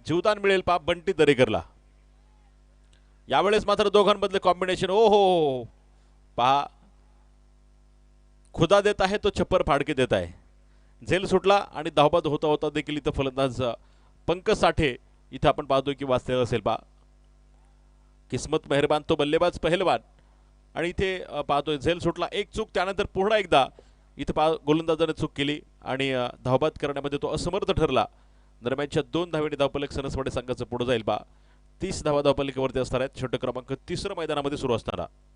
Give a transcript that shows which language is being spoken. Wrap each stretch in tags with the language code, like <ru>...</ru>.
<mr>जीवदान मिळेल पहा बंटी दरेकरला. यावेळेस मात्र दोघांमधले कॉम्बिनेशन ओ हो पहा. खुदा देत आहे तो</mr> <hi>छप्पर फाडके</hi> <mr>देत आहे. झेल सुटला आणि धावबाद होता होता देखील इथं फलंदाज पंकज साठे इथं आपण पाहतोय की वाचलेला असेल पहा.</mr> <hi>किस्मत मेहरबान तो बल्लेबाज पहलवान.</hi> <mr>आणि इथे पाहतोय झेल सुटला. एक चूक त्यानंतर पुन्हा एकदा इथं गोलंदाजाने चूक केली आणि धावबाद करण्यामध्ये तो असमर्थ ठरला. दरम्यानच्या 2 धावेने धावफलक सनसवाडी संघाचं पुढे जाईल पहा. 30 धावा धावफलकावरती असणार आहेत. षटक क्रमांक 3 मैदानामध्ये सुरू असणारा.</mr>